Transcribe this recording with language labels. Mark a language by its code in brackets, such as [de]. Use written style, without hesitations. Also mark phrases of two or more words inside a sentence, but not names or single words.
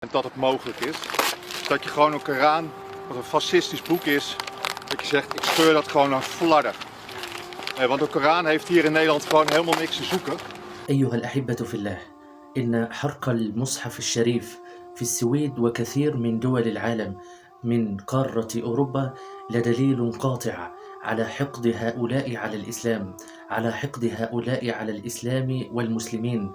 [nl] Dat het mogelijk is. Dat je gewoon een Koran, wat een fascistisch boek is, dat je zegt ik scheur dat gewoon aan flarden. Want de Koran heeft hier in Nederland gewoon helemaal niks te zoeken. [ar] أيها الأحبة في الله، إن حرق المصحف الشريف في السويد وكثير من دول العالم من قارة أوروبا لدليل قاطع على حقد هؤلاء على الإسلام، على حقد هؤلاء على الإسلام والمسلمين.